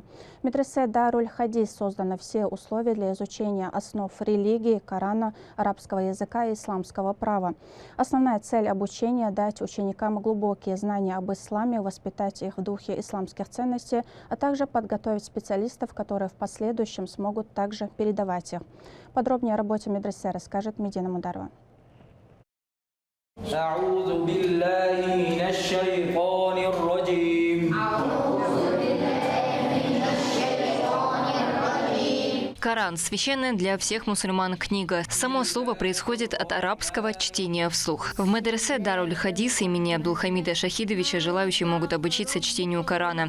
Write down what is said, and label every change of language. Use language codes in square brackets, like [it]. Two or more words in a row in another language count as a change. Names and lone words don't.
[ru] В медресе Даруль-Хадис созданы все условия для изучения основ религии, Корана, арабского языка и исламского права. Основная цель обучения – дать ученикам глубокие знания об исламе, воспитать их в духе исламских ценностей, а также подготовить специалистов, которые в последующем смогут также передавать их. Подробнее о работе медресе расскажет Медина Мударова. [ar] أعوذ بالله من الشيطان الرجيم. [ru] Коран – священная для всех мусульман книга. Само слово происходит от арабского чтения вслух. В медресе Даруль-Хадис имени Абдулхамида Шахидовича желающие могут обучиться чтению Корана.